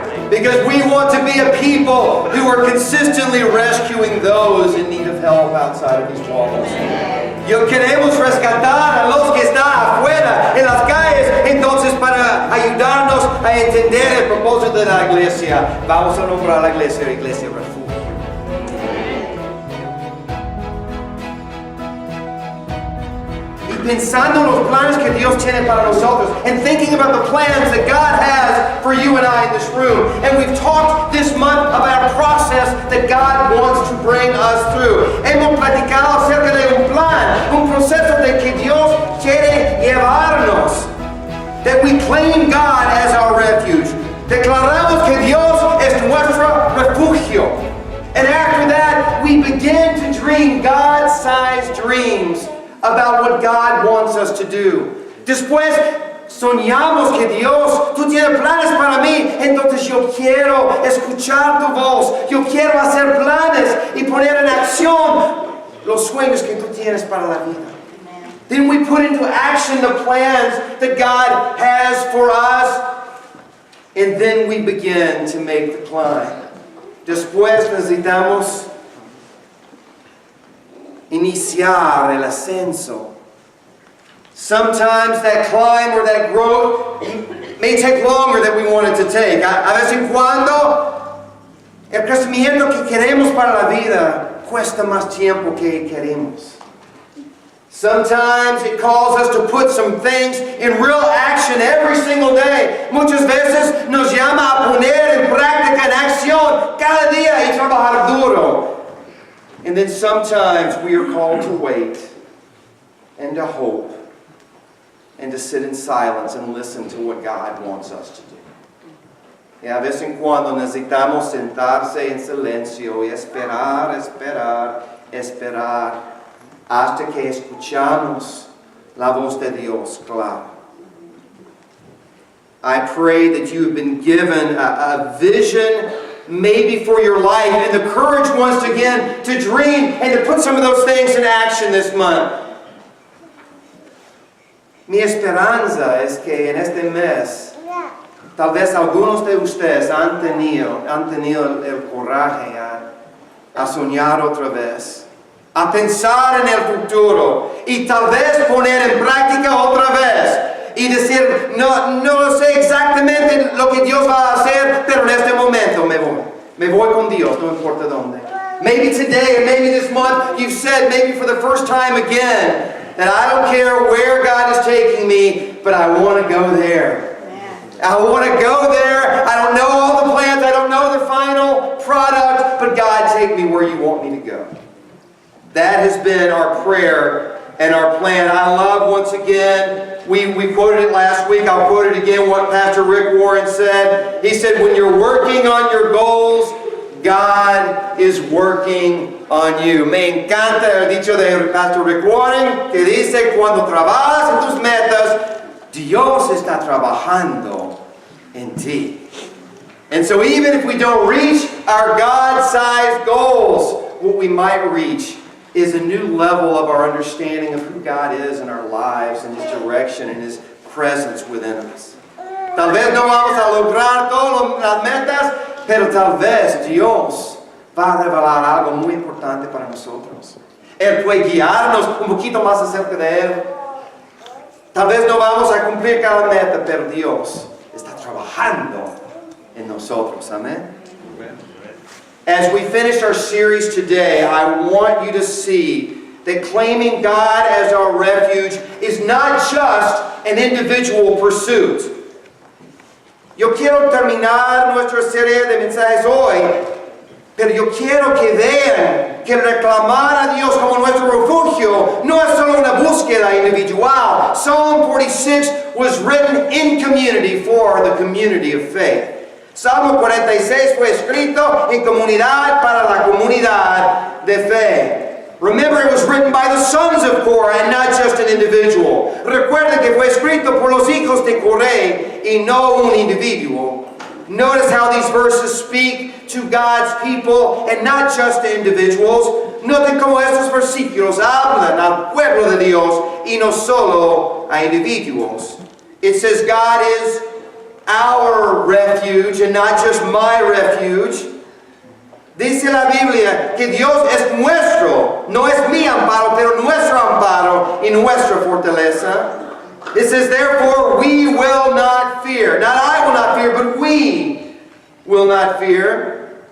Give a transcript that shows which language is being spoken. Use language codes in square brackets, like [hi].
[en] Because we want to be a people who are consistently rescuing those in need of help outside of these walls. [es] Yo queremos rescatar a los que están afuera, en las calles, entonces para ayudarnos a entender el propósito de la iglesia, vamos a nombrar la iglesia Refugio. Pensando en los planes que Dios tiene para nosotros, [en] and thinking about the plans that God has for you and I in this room. And we've talked this month about a process that God wants to bring us through. [es] Hemos platicado acerca de un plan, un proceso de que Dios quiere llevarnos. [en] That we claim God as our refuge. [es] Declaramos que Dios es nuestro refugio. [en] And after that, we begin to dream God-sized dreams about what God wants us to do. [es] Después soñamos que Dios, tú tienes planes para mí, entonces yo quiero escuchar tu voz, yo quiero hacer planes y poner en acción los sueños que tú tienes para la vida. [en] Amen. Then we put into action the plans that God has for us, and then we begin to make the climb. [es] Después necesitamos iniciar el ascenso. [en] Sometimes that climb or that growth may take longer than we want it to take. [es] A vez en cuando el crecimiento que queremos para la vida cuesta más tiempo que queremos. [en] Sometimes it calls us to put some things in real action every single day. [es] Muchas veces nos llama a poner en práctica, en acción, cada día y trabajar duro. [en] And then sometimes we are called to wait and to hope and to sit in silence and listen to what God wants us to do. [es] Y a vez en cuando necesitamos sentarse en silencio y esperar, esperar, esperar hasta que escuchamos la voz de Dios clara. [en] I pray that you have been given a vision maybe for your life, and the courage once again to dream and to put some of those things in action this month. [es] Mi esperanza es que en este mes, tal vez algunos de ustedes han tenido el coraje a soñar otra vez, a pensar en el futuro y tal vez poner en práctica otra vez. Y decir, no lo sé exactamente lo que Dios va a hacer, pero en este momento me voy con Dios, no importa dónde. [en] Maybe today, or maybe this month, you've said, maybe for the first time again, that I don't care where God is taking me, but I want to go there. I want to go there. I don't know all the plans, I don't know the final product, but God, take me where you want me to go. That has been our prayer and our plan. I love, once again, we quoted it last week, I'll quote it again, what Pastor Rick Warren said. He said, when you're working on your goals, God is working on you. [es] Me encanta el dicho de Pastor Rick Warren, que dice, cuando trabajas en tus metas, Dios está trabajando en ti. [en] And so even if we don't reach our God-sized goals, what we might reach is a new level of our understanding of who God is in our lives and His direction and His presence within us. [es] Tal vez no vamos a lograr todas las metas, pero tal vez Dios va a revelar algo muy importante para nosotros. Él puede guiarnos un poquito más acerca de Él. Tal vez no vamos a cumplir cada meta, pero Dios está trabajando en nosotros. Amén. [en] As we finish our series today, I want you to see that claiming God as our refuge is not just an individual pursuit. [es] Yo quiero terminar nuestra serie de mensajes hoy, pero yo quiero que vean que reclamar a Dios como nuestro refugio no es solo una búsqueda individual. [en] Psalm 46 was written in community for the community of faith. [es] Salmo 46 fue escrito en comunidad para la comunidad de fe. [en] Remember, it was written by the sons of Korah and not just an individual. [es] Recuerden que fue escrito por los hijos de Coré y no un individuo. [en] Notice how these verses speak to God's people and not just to individuals. [es] Noten cómo estos versículos hablan al pueblo de Dios y no solo a individuos. [en] It says God is our refuge and not just my refuge. [es] Dice la Biblia que Dios es nuestro, no es mi amparo, pero nuestro amparo y nuestra fortaleza. [en] It says, therefore, we will not fear. Not I will not fear, but we will not fear.